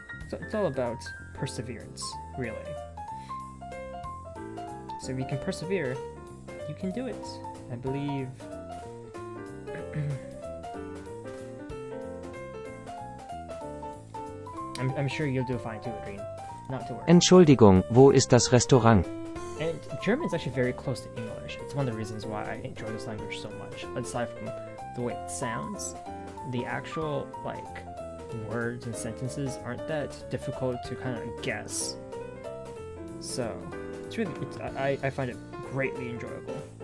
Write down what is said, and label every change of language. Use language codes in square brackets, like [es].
[en] So it's all about perseverance, really. So if you can persevere, you can do it. I believe I'm sure you'll do fine too, Adrien. Not to worry. [de] Entschuldigung, wo ist das Restaurant? [en] And German is actually very close to English. It's one of the reasons why I enjoy this language so much. Aside from the way it sounds, the actual like words and sentences aren't that difficult to kind of guess. So it's really, I find it greatly enjoyable.